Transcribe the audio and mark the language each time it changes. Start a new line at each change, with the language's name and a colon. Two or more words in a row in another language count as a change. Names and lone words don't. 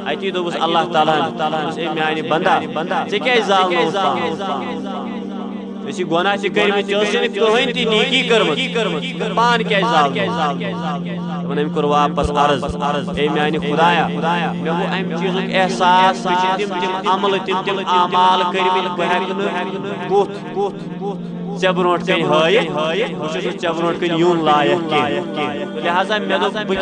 Kashmiri: اتی دوس اللہ تعالیٰ اے میانی بندہ ژے کیا زالنوس اسی گناہ سے کرمت ژےٚ کٕہٕنۍ تہِ نیکی کٔرمٕژ پان کیٛازِ زالنوس دپان أمۍ کوٚر واپس عرض اے میانہِ خدایا مےٚ گوٚو امہِ چیٖزُک احساس مےٚ چھِ تِم عملہٕ تِم اعمال کٔرمٕتۍ بہٕ ہٮ۪کہٕ نہٕ بُتھ ژےٚ برونٛٹھ کَنۍ ہٲیِتھ بہٕ چھُس نہٕ ژےٚ برونٛٹھ کَنۍ یُن لایق کینٛہہ لہذا مےٚ دوٚپ بہٕ